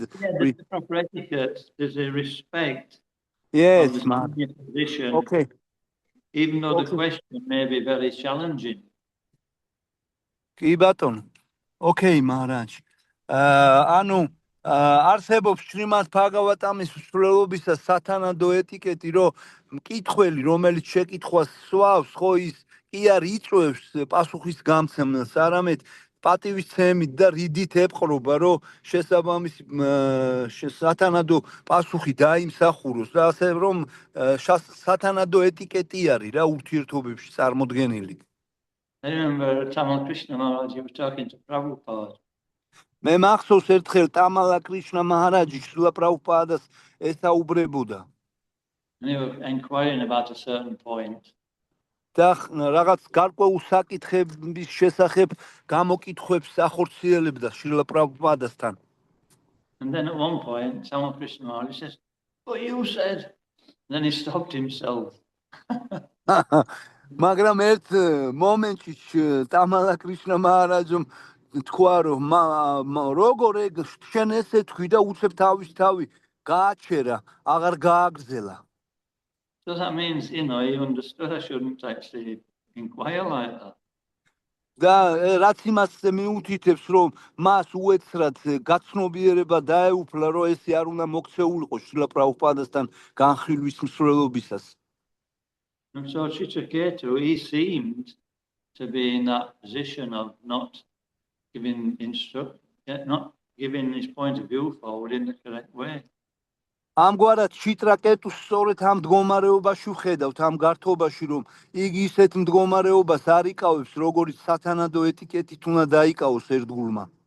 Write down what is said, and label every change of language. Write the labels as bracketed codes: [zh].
[en] The proper etiquette, there's a respect. Yes, of the position, okay. Even though the question may be very challenging. [ka] კი ბატონო. Okay, Maharaj. ანუ არსებობს შრიმად ბჰაგავატამის მსვლელობისას სათანადო ეტიკეტი, რომ მკითხველი, რომელიც შეკითხვას სვავს, ხო ის კი არ იწვევს პასუხის გამცემელს, არამედ პატივისცემით და რიდით ეპყრობა, რომ შესაბამისი სათანადო პასუხი დაიმსახუროს და ასე რომ სათანადო ეტიკეტი არის რა ურთიერთობებში წარმოდგენილი. [en] I remember Tamal Krishna Maharaj, he was talking to Prabhupada. [ka] მე მახსოვს ერთხელ ტამალა კრიშნა მაჰარაჯი შრილა პრაბჰუპადას ესაუბრებოდა [en] And they were inquiring about a certain point. [ka] და რაღაც გარკვეულ საკითხების შესახებ გამოკითხვებს ახორციელებდა შრილა პრაბჰუპადასთან. [en] And then at one point, Tamal Krishna Maharaj says, "What you said?" And then he stopped himself. [ka] მაგრამ ერთ მომენტში ტამალა კრიშნა მაჰარაჯომ თქვა რომ როგორ ეგ შენ ესე თქვი და უცებ თავის თავი გააჩერა აღარ გააგრძელა. [en] So that means, he understood I shouldn't actually inquire like that. [ka] და რაც იმას მიუთითებს რომ მას უეცრად გაცნობიერება დაეუფლა რომ ესე არ უნდა მოქცეულიყო შრილა პრაბჰუპადასთან განხილვის მსვლელობისას. [en] And so Chitraketu, he seemed to be in that position of not giving his point of view forward in the correct way. [ka] ამგვარად ციტრაკეტუს სწორედ ამ მდგომარეობაში ვხედავთ ამ გართობაში რომ იგი ისეთ მდგომარეობას არ იკავებს როგორც სათანადო ეტიკეტით უნდა დაიკავოს ერთგულმა.